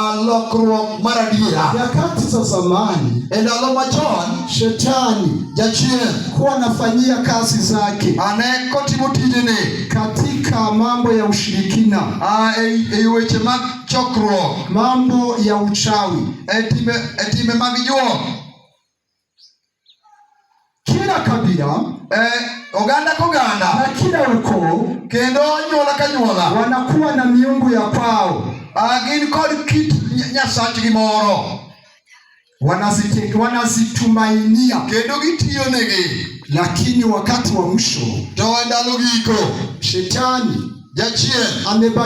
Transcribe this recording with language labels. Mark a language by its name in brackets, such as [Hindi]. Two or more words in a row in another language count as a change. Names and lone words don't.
[Swahili] Nyakati za zamani, Shetani huwa anafanyia kazi zake katika mambo ya ushirikina, mambo ya uchawi, kila kabila, na kila ukoo, [Luo (Kenya and Tanzania)] kendo nyuola ka nyuola [Swahili] wanakuwa na miungu ya kwao. [Luo (Kenya and Tanzania)] Gin kod kit nyasachgi moro [Swahili] wanazitumainia [Luo (Kenya and Tanzania)] kendo gitiyo negi. [Swahili] Lakini wakati wa mwisho, [Luo (Kenya and Tanzania)] to ndalo giko, [Swahili] Shetani [Luo (Kenya and Tanzania)] jachien